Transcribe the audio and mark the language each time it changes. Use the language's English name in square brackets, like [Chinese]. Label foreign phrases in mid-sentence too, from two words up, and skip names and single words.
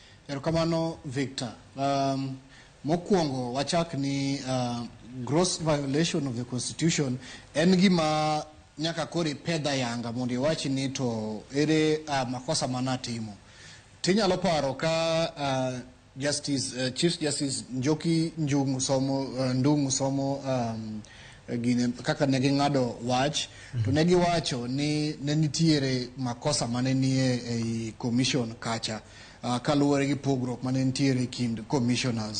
[Luo (Kenya and Tanzania)] Erokamano Victor. Mokwongo wachak ni [English] gross violation of the constitution [Luo (Kenya and Tanzania)] en gima nyaka kori pedha yanga mondo iwachi ni to ere makosa manatimo. Tinyalo paro ka Chief Justice Njoki Ndung'u somo gine kaka negi ng'ado wach to negi wacho ni ne nitiere makosa mane nie ei commission kacha kaluwore gi pogruok mane nitiere kind commissioners.